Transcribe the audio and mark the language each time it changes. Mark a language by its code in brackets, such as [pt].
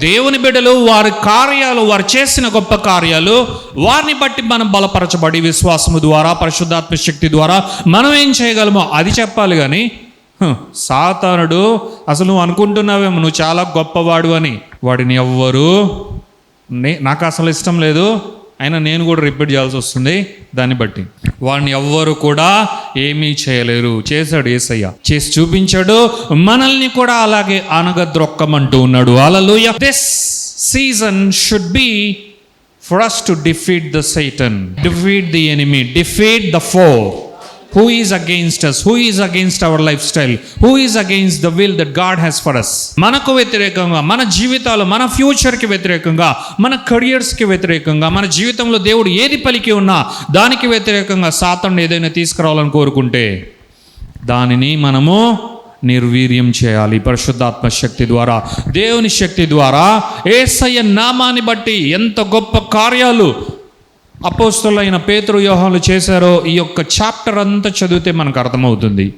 [te] దేవుని బిడ్డలు వారి కార్యాలు, వారు చేసిన గొప్ప కార్యాలు, వారిని బట్టి మనం బలపరచబడి విశ్వాసము ద్వారా, పరిశుద్ధాత్మ శక్తి ద్వారా మనం ఏం చేయగలమో అది చెప్పాలి కానీ సాతానుడు అసలు నువ్వు అనుకుంటున్నావేమో నువ్వు చాలా గొప్పవాడు అని. వాడిని ఎవ్వరు నాకు అసలు ఇష్టం లేదు, అయినా నేను కూడా రిపీట్ చేయాల్సి వస్తుంది. దాన్ని బట్టి వాడిని ఎవ్వరు కూడా ఏమీ చేయలేరు. చేశాడు యేసయ్య, చేసి చూపించాడు. మనల్ని కూడా అలాగే అనగద్రొక్కమంటూ ఉన్నాడు. హల్లెలూయా. [en] This season should be for us to defeat the Satan, defeat the enemy, defeat the foe. Who is against us? Who is against our lifestyle? Who is against the will that God has for us? [te] మనకు వ్యతిరేకంగా, మన జీవితాలు, మన ఫ్యూచర్కి వ్యతిరేకంగా, మన కెరియర్స్కి వ్యతిరేకంగా, మన జీవితంలో దేవుడు ఏది పలికి ఉన్నా దానికి వ్యతిరేకంగా సాతాను ఏదైనా తీసుకురావాలని కోరుకుంటే దానిని మనము నిర్వీర్యం చేయాలి. పరిశుద్ధాత్మ శక్తి ద్వారా, దేవుని శక్తి ద్వారా. యేసయ్య నామాన్ని బట్టి ఎంత గొప్ప కార్యాలు అపోస్తలులైన పేతురు, యోహాను చేశారో ఈ యొక్క చాప్టర్ అంతా చదివితే మనకు అర్థమవుతుంది.